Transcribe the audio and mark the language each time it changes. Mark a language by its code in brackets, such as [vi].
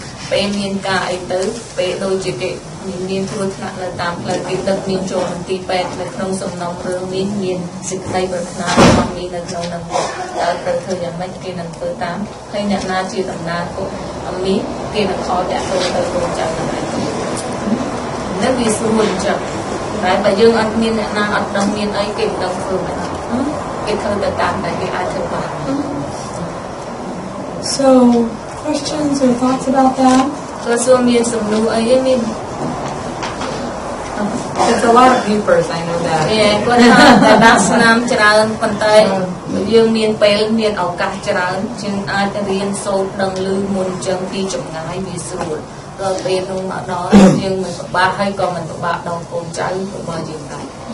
[km] ពេលមានការអីទៅពេលដូចជាគេមានគ្រោះថ្នាក់នៅតាមផ្លូវគេដឹកមានចូលមន្ទីរពេទ្យនៅក្នុងសំណុំរឿងនេះមានសេចក្តីប្រាថ្នារបស់មីនៅក្នុងនោះតើត្រូវធ្វើយ៉ាងម៉េចគេនឹងធ្វើតាមហើយអ្នកណាជាតំណាងកូនមីគេនឹងខលតាក់ទងទៅកូនចៅទាំងឯងនៅវាស្រួលអញ្ចឹងតែបើយើងអត់មានអ្នកណាអត់ដឹងមានអីគេមិនដឹងធ្វើមិនគេធ្វើទៅតាមតែគេអាចធ្វើបាន [en] So questions or thoughts about that? [km] ក៏សួរមានសំណួរអីទេមាន [en] It's a lot of papers, I know that. [km] គាត់ថាតែដាក់ស្នាមច្រើនប៉ុន្តែយើងមានពេលមានឱកាសច្រើនជាងអាចរៀនសូត្រដឹងឮមុនអញ្ចឹងពីចម្ងាយវាស្រួលដល់ពេលនោះមកដល់យើងមិនពិបាកហើយក៏មិនពិបាកដល់កូនចៅរបស់យើងដែរ